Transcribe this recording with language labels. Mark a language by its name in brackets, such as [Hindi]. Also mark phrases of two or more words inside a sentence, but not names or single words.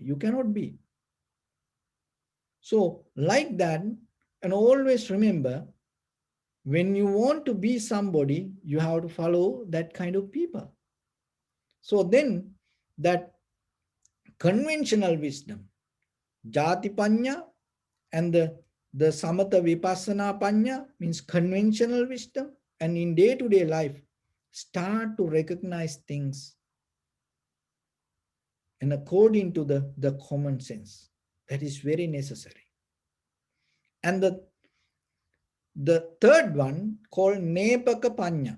[English] You cannot be. So like that, and always remember, when you want to be somebody, you have to follow that kind of people. So then that conventional wisdom, [Pali] jati panya, [English] and the [Pali] samatha vipassana panya [English] means conventional wisdom, and in day-to-day life, start to recognize things and according to the common sense. That is very necessary. And the third one called [Pali] nepaka panya.